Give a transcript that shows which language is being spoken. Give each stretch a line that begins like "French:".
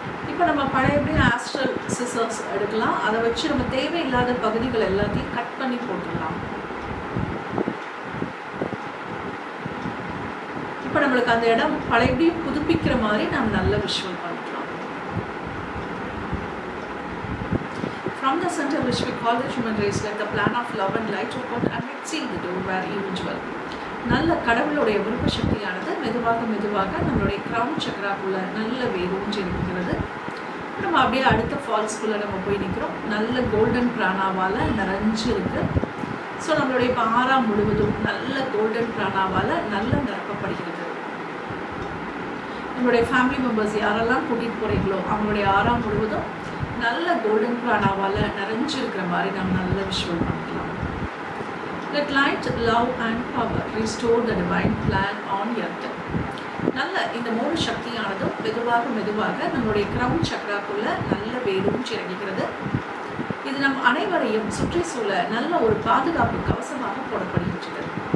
Tamil: இப்போ நம்ம பழையபடியும் astral scissors எடுக்கலாம். அதை வச்சு நம்ம தேவையில்லாத பகுதிகள் எல்லாத்தையும் கட் பண்ணி போட்டுடலாம். இப்போ நம்மளுக்கு அந்த இடம் பழையபடியும் புதுப்பிக்கிற மாதிரி நம்ம நல்ல விஷுவல் பண்ணிக்கலாம்.
English: From the center which we call the human race, let the plan of love and light work out and let's seal the door where evil dwell.
Tamil: நல்ல கடவுளுடைய விருப்ப சக்தியானது மெதுவாக மெதுவாக நம்மளுடைய கிரவுன் சக்கராக்குள்ள நல்ல வேரூன்றி இருக்கிறது. நம்ம அப்படியே அடுத்த ஃபால்ஸ்குள்ளே நம்ம போய் நிற்கிறோம். நல்ல கோல்டன் பிராணாவால் நிறைஞ்சு இருக்கு. ஸோ நம்மளுடைய இப்போ ஆறாம் முழுவதும் நல்ல கோல்டன் பிராணாவால் நல்ல நிரப்பப்படுகிறது. நம்மளுடைய ஃபேமிலி மெம்பர்ஸ் யாரெல்லாம் கூட்டிகிட்டு போகிறீங்களோ அவங்களுடைய ஆறாம் முழுவதும் நல்ல கோல்டன் பிராணாவால் நிறைஞ்சு இருக்கிற மாதிரி நம்ம நல்ல விஷுவல் பண்ணிக்கலாம்.
English: Let light, love and power restore the divine plan on earth.
Tamil: நல்ல இந்த மூணு சக்தியானதும் மெதுவாக மெதுவாக நம்மளுடைய கிரவுன் சக்கராக்குள்ள நல்ல வேரூன்றி இறங்குகிறது. இது நம் அனைவரையும் சுற்றி சூழ நல்ல ஒரு பாதுகாப்பு கவசமாக போடப்படுகின்றது.